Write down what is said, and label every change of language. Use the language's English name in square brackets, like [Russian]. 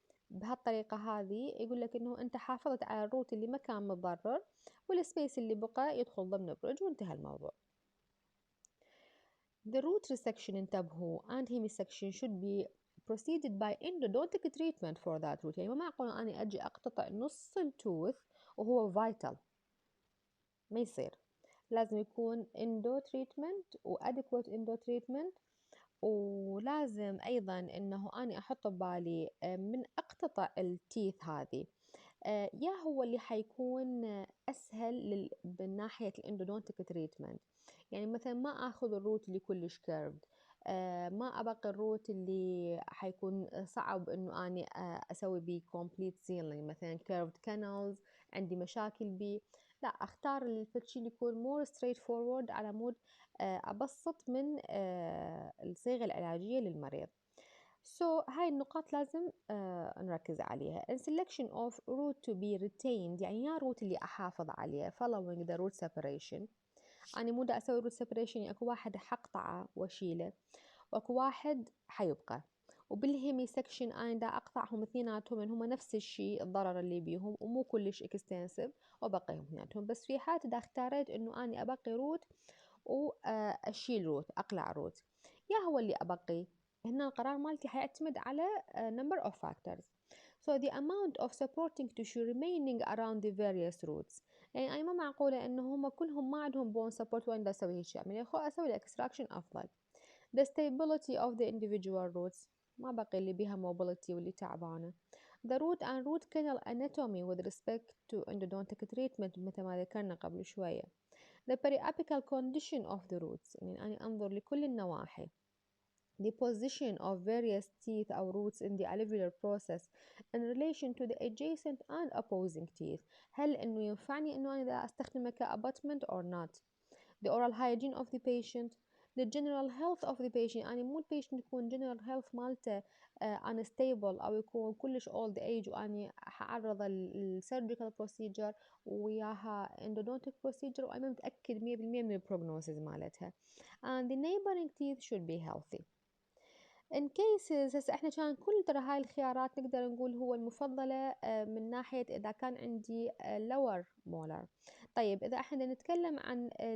[Arabic] بهالطريقة هذه يقول لك إنه أنت حافظت على الروت اللي ما كان متضرر والسبيس اللي بقى يدخل ضمن بريدج وانتهى الموضوع. [English] The root resection [Arabic] انتبهوا [English] and hemisection should be proceeded by endodontic treatment for that root. [Arabic] يعني ما معقول أنا أجي أقتطع نص التوث وهو vital، ما يصير. لازم يكون [English] endo treatment و adequate endo treatment. [Arabic] ولازم أيضا إنه أنا أحط ببالي من أقتطع التيث هذه يا هو اللي حيكون أسهل من ناحية الاندودونتيك تريتمنت. يعني مثلا ما أخذ الروت اللي كلش كيرفد، ما أبقى الروت اللي حيكون صعب إنه أنا أسوي بيه كومبليت سيلينج مثلا كيرفد كانالز عندي مشاكل بيه. لا، أختار الشيء اللي يكون مور ستريت فورورد على مود أبسط من الصيغة العلاجية للمريض. So هاي النقاط لازم نركز عليها. [English] And selection of root to be retained [Arabic] يعني يا root اللي أحافظ عليه [English] following the root separation. [Arabic] أنا مو دا أسوي root separation يعني أكو واحد حقطعه وأشيله وأكو واحد حيبقى. وبالهيمي سكشن أنا دا أقطعهم اثنيناتهم إن هم نفس الشيء الضرر اللي بيهم ومو كلش اكستنسيف وبقيهم اثنيناتهم. بس في حالة إذا اختاريت إنه أنا أبقي روت وأشيل روت أقلع روت، يا هو اللي أبقي هنا القرار مالتي حيعتمد على [English] number of factors. So the amount of supporting tissue remaining around the various roots. [Arabic] يعني أنا ما معقولة إنه هم كلهم ما عندهم [English] bone support [Arabic] وين دا أسوي هيك يعني أسوي الإكستراكشن أفضل. [English] The stability of the individual roots [Arabic] ما بقي اللي بيها mobility واللي تعبانة. [English] The root and root canal anatomy with respect to endodontic treatment [Arabic] مثل ما ذكرنا قبل شوية. [English] The periapical condition of the roots [Arabic] يعني أنا أنظر لكل النواحي. [English] The position of various teeth or roots in the alveolar process in relation to the adjacent and opposing teeth. [Arabic] هل إنه ينفعني إنه أنا إذا أستخدمه كabutment [English] or not. The oral hygiene of the patient. The general health of the patient. [Arabic] يعني مو البيشنت يكون [English] general health [Arabic] مالته unstable أو يكون كلش [English] old age [Arabic] وأني حعرضه لل [English] surgical procedure [Arabic] وياها [English] endodontic procedure [Arabic] وأنا متأكد 100% من البروجنوسيس مالتها. [English] And the neighboring teeth should be healthy. in cases [Arabic] هسه احنا كان كل ترى هاي الخيارات نقدر نقول هو المفضلة من ناحية إذا كان عندي lower molar. طيب إذا احنا نتكلم عن